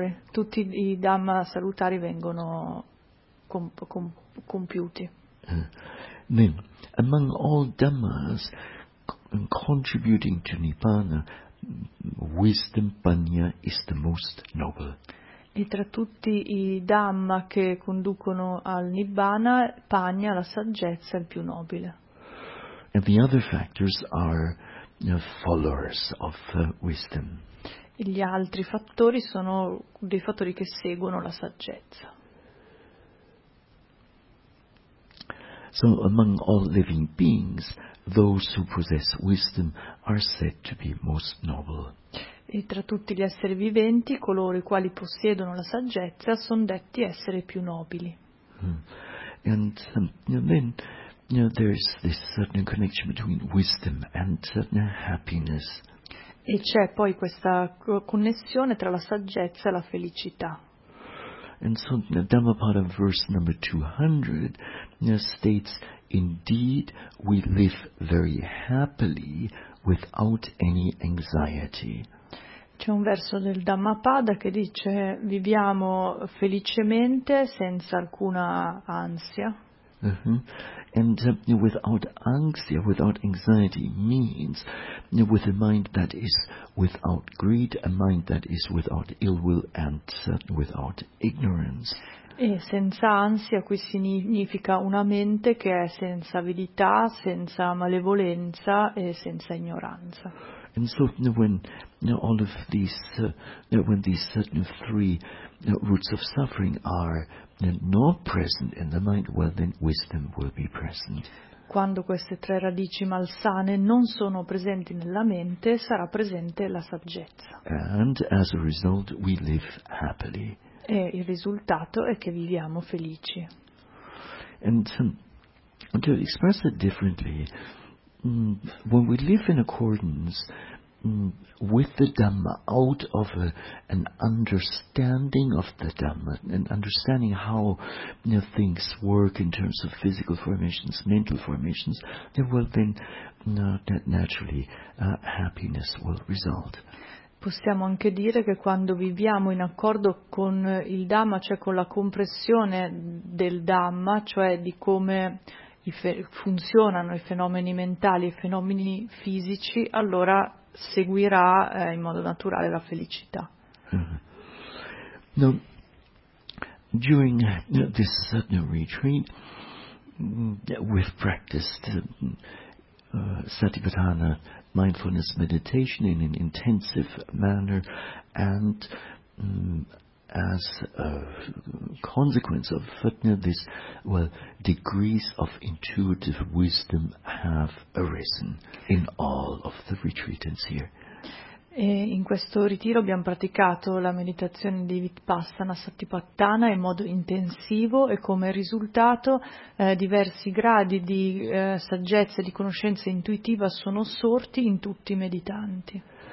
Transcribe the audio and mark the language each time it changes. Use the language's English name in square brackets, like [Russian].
[Italian] Tutti i dhamma salutari vengono compiuti. [English] Then, among all dhammas contributing to Nibbana, wisdom panya is the most noble. [Italian] E tra tutti i dhamma che conducono al Nibbana, panya, la saggezza, è il più nobile. [English] And the other factors are followers of wisdom. [Italian] E gli altri fattori sono dei fattori che seguono la saggezza. [English] So among all living beings, those who possess wisdom are said to be most noble. [Italian] E tra tutti gli esseri viventi, coloro i quali possiedono la saggezza sono detti essere più nobili. [English] And then there's this certain connection between wisdom and certain happiness. [Italian] E c'è poi questa connessione tra la saggezza e la felicità. [English] And so Dhammapada verse number 200 states, indeed we live very happily without any anxiety. [Italian] C'è un verso del Dhammapada che dice viviamo felicemente senza alcuna ansia. [English] And without anxiety, without anxiety means with a mind that is without greed, a mind that is without ill will and without ignorance. [Italian] E senza ansia qui significa una mente che è senza avidità, senza malevolenza e senza ignoranza. [English] And so when these certain three roots of suffering are not present in the mind, well then wisdom will be present. [Italian] Quando queste tre radici malsane non sono presenti nella mente, sarà presente la saggezza. [English] And as a result we live happily. [Italian] E il risultato è che viviamo felici. [English] And to express it differently, when we live in accordance with the Dhamma, out of an understanding of the Dhamma, an understanding how things work in terms of physical formations, mental formations, then naturally happiness will result. [Italian] Possiamo anche dire che quando viviamo in accordo con il Dhamma, cioè con la comprensione del Dhamma, cioè di come funzionano i fenomeni mentali e i fenomeni fisici, allora seguirà in modo naturale la felicità. [English] Now, during this sadhana retreat, we've practiced Satipatthana mindfulness meditation in an intensive manner, and as a consequence of Fatna, this, well, degrees of intuitive wisdom have arisen in all of the retreatants here. [Italian] E in questo ritiro abbiamo praticato la meditazione di Vipassana Satipatthana in modo intensivo e come risultato diversi gradi di saggezza e di conoscenza intuitiva sono sorti in tutti i meditanti.